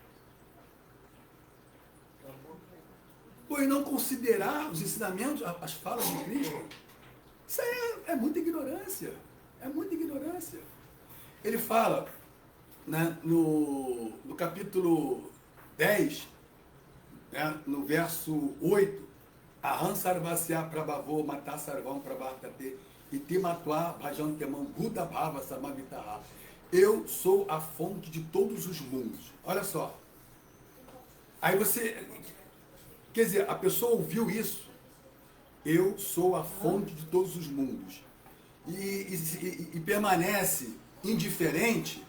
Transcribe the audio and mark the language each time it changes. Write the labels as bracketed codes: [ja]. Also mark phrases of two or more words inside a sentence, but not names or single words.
[pt] Pois não considerar os ensinamentos, as falas de Cristo, isso é muita ignorância. É muita ignorância. Ele fala, né, no capítulo 10, né, no verso 8, [sa] अहं सर्वस्य प्रभवो मत्त सर्वं प्रवर्तते इति मत्वा भजन्ते मां बुधा भाव समन्विताः. [pt] Eu sou a fonte de todos os mundos. Olha só. Aí você, quer dizer, a pessoa ouviu isso. Eu sou a fonte de todos os mundos. E permanece indiferente.